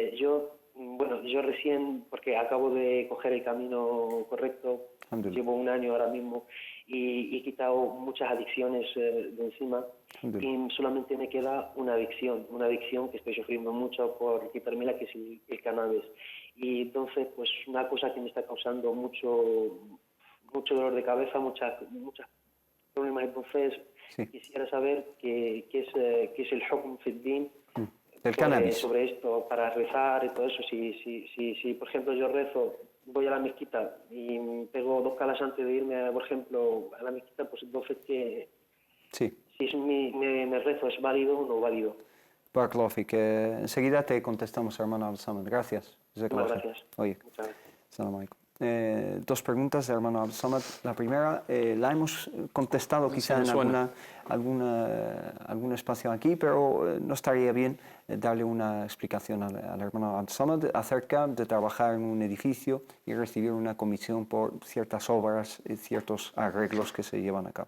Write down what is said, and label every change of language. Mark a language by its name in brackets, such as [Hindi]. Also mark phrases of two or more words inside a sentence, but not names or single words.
[Spanish] Yo recién, porque acabo de coger el camino correcto, llevo un año ahora mismo y he quitado muchas adicciones de encima, y solamente me queda una adicción que estoy sufriendo mucho por quitármela, que es el cannabis. Y entonces, pues una cosa que me está causando mucho dolor de cabeza, muchos problemas. Entonces, quisiera saber qué es el [Arabic] حكم في دين [Spanish] del cannabis sobre esto, para rezar y todo eso. Si por ejemplo yo rezo, voy a la mezquita y pego 2 calas antes de irme, por ejemplo, a la mezquita, pues entonces si mi rezo es válido o no válido. [Arabic] بارك الله فيك. [Spanish] Enseguida te contestamos, hermano Abdul Samad. Gracias. Gracias. Oye. [Arabic] سلام عليكم. [Spanish] 2 preguntas de hermano Abdul Samad. La primera la hemos contestado quizá en algún espacio aquí, pero no estaría bien darle una explicación al hermano Abdul Samad acerca de trabajar en un edificio y recibir una comisión por ciertas obras y ciertos arreglos que se llevan a cabo.